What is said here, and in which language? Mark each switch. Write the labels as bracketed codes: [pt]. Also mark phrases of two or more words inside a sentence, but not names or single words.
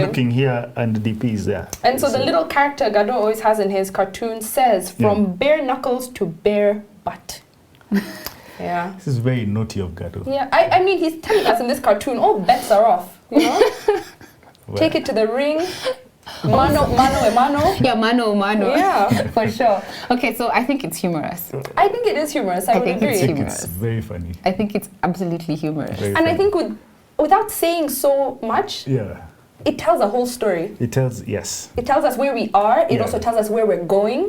[en] looking here and the DP is there. And so the little character Gado always has in his cartoon says, from bare knuckles to bare butt. Yeah. This is very naughty of Gado. Yeah, I mean, he's telling us in this cartoon, all bets are off, you know? Take it to the ring. [luo] Mano e mano. Yeah, mano, mano. [en] Yeah. For sure. Okay, so I think it's humorous. I think it is humorous, I would think agree. it's I think humorous. it's very funny. I think it's absolutely humorous. Very And I funny. think without saying so much, Yeah. it tells a whole story. It tells, yes. It tells us where we are. It Yeah. also tells us where we're going.